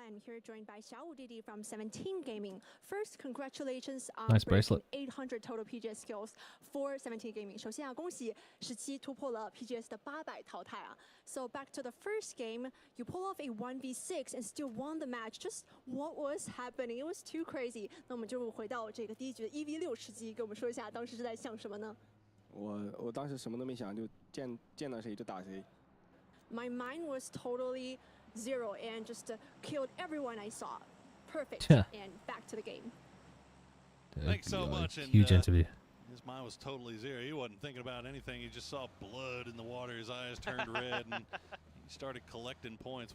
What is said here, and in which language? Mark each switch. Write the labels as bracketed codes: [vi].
[en] I'm here joined by Xiaowu Didi from 17 Gaming. First, congratulations on nice bracelet. 800 total PGS kills for 17 Gaming. [zh] 首先恭喜17突破了 PGS 的800淘汰啊。 [en] So back to the first game, you pull off a 1v6 and still won the match. Just what was happening? It was too crazy. [zh] 那我们就回到这个第一局的1v6吃鸡，跟我们说一下当时是在想什么呢？我当时什么都没想，就见到谁就打谁。 [en] My mind was totally zero and just killed everyone I saw. Perfect. Yeah. And back to the game. Thanks so much. And, huge interview. His mind was totally zero. He wasn't thinking about anything. He just saw blood in the water. His eyes turned red, and he started collecting points.